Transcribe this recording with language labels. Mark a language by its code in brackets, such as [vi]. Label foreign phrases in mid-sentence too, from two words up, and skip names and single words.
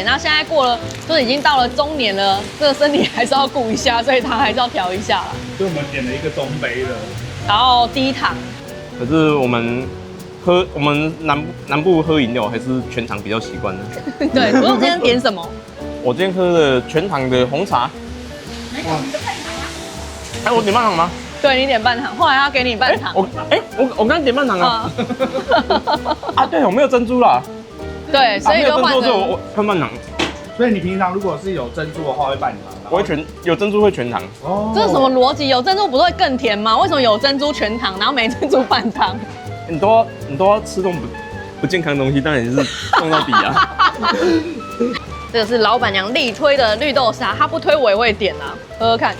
[zh] 然後現在過了，就是已經到了中年了，這個身體還是要顧一下，所以它還是要調一下啦。所以我們點了一個中杯的，然後低糖。可是我們南部喝飲料還是全糖比較習慣的。對，不用今天點什麼？我今天喝的全糖的紅茶。哎，我點半糖嗎？對，你點半糖，後來他給你半糖。我剛點半糖啊。啊，對，我沒有珍珠啦。對，所以就換成我換半糖。所以你平常如果是有珍珠的話，會半糖。我会有珍珠会全糖。哦，这是什麼邏輯？有珍珠不是會更甜嗎？為什麼有珍珠全糖，然後沒珍珠半糖？你都要吃這種不健康的東西，當然是弄到底啊。這個是老闆娘力推的綠豆沙，她不推我也會點啊，喝喝看。